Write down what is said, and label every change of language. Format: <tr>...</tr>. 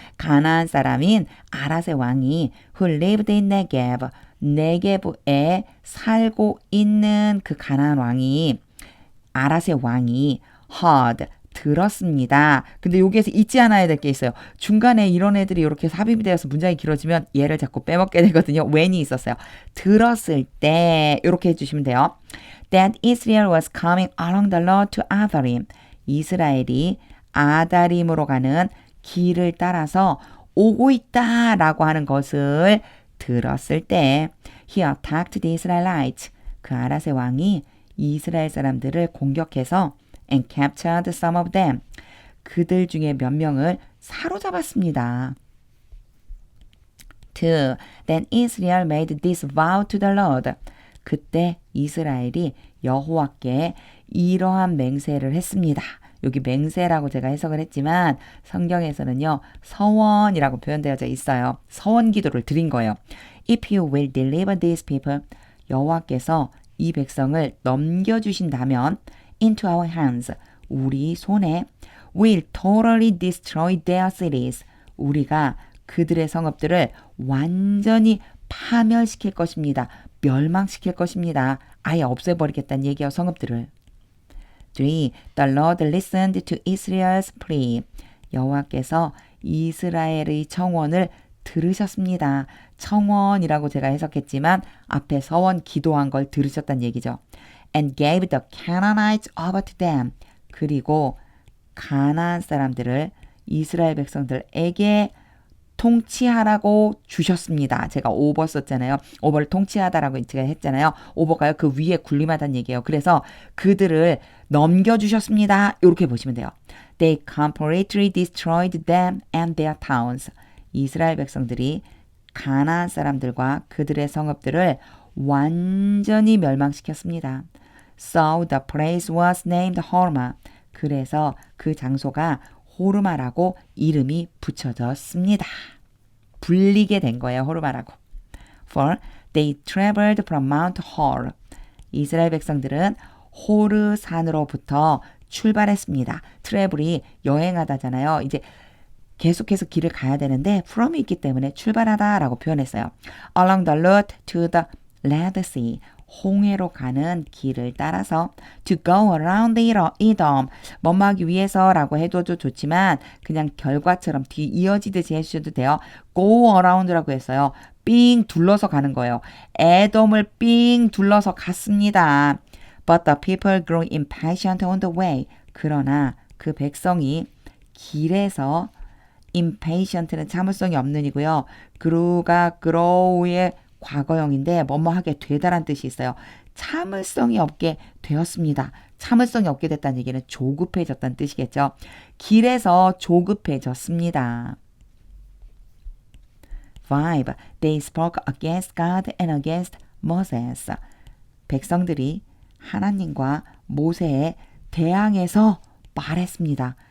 <ko>가나안 사람인 아랏의 왕이</ko> <en>who lived in Negev,</en> <ko>네게브에 살고 있는 그 가나안 왕이 아랏의 왕이 heard, 들었습니다. 근데 여기에서 잊지 않아야 될 게 있어요. 중간에 이런 애들이 이렇게 삽입이 되어서 문장이 길어지면 얘를 자꾸 빼먹게 되거든요. when이 있었어요. 들었을 때 이렇게 해주시면 돼요.</ko> <en>That Israel was coming along the road to Atharim.</en> <ko>이스라엘이 아다림으로 가는 길을 따라서 오고 있다라고 하는 것을 들었을 때</ko> <en>He attacked the Israelites.</en> <ko>그 아랏의 왕이 이스라엘 사람들을 공격해서</ko> <en>and captured some of them.</en> <ko>그들 중에 몇 명을 사로잡았습니다. 2.</ko> <en>Then Israel made this vow to the Lord.</en> <ko>그때 이스라엘이 여호와께 이러한 맹세를 했습니다. 여기 맹세라고 제가 해석을 했지만 성경에서는요. 서원이라고 표현되어져 있어요. 서원 기도를 드린 거예요.</ko> <en>If you will deliver these people,</en> <ko>여호와께서 이 백성을 넘겨주신다면</ko> <en>into our hands,</en> <ko>우리 손에</ko> <en>will totally destroy their cities.</en> <ko>우리가 그들의 성읍들을 완전히 파멸시킬 것입니다. 멸망시킬 것입니다. 아예 없애버리겠다는 얘기예요.</ko> <en>성읍들을. 3. The Lord listened to Israel's plea.</en> <ko>여호와께서 이스라엘의 청원을 들으셨습니다. 청원이라고 제가 해석했지만 앞에 서원 기도한 걸 들으셨다는 얘기죠.</ko> <en>And gave the Canaanites over to them.</en> <ko>그리고 가나안 사람들을 이스라엘 백성들에게 통치하라고 주셨습니다. 제가 오버 썼잖아요. 오버를 통치하다라고 제가 했잖아요. 오버가요. 그 위에 군림하다는 얘기예요. 그래서 그들을 넘겨주셨습니다. 이렇게 보시면 돼요.</ko> <en>They completely destroyed them and their towns.</en> <ko>이스라엘 백성들이 가나안 사람들과 그들의 성읍들을 완전히 멸망시켰습니다.</ko> <en>So the place was named Hormah.</en> <ko>그래서 그 장소가 호르마라고 이름이 붙여졌습니다. 불리게 된 거예요. 호르마라고.</ko> <en>For they traveled from Mount Hor.</en> <ko>이스라엘 백성들은 호르 산으로부터 출발했습니다. 트래블이 여행하다잖아요. 이제 계속해서 길을 가야 되는데 from이 있기 때문에 출발하다라고 표현했어요.</ko> <en>Along the route to the Red Sea.</en> <ko>홍해로 가는 길을 따라서</ko> <en>to go around Edom.</en> <ko>뭐뭐하기 위해서라고 해도 좋지만 그냥 결과처럼 뒤 이어지듯이 해주셔도 돼요. go around라고 했어요. 삥 둘러서 가는 거예요. 에돔을 삥 둘러서 갔습니다.</ko> <en>But the people grew impatient on the way.</en> <ko>그러나 그 백성이 길에서 impatient는 참을성이 없는 이고요. grew가 grow의 과거형인데 뭐뭐하게 되다란 뜻이 있어요. 참을성이 없게 되었습니다. 참을성이 없게 됐다는 얘기는 조급해졌다는 뜻이겠죠. 길에서 조급해졌습니다. 5.</ko> <en>They spoke against God and against Moses.</en> <ko>백성들이 하나님과 모세에 대항해서 말했습니다.</ko>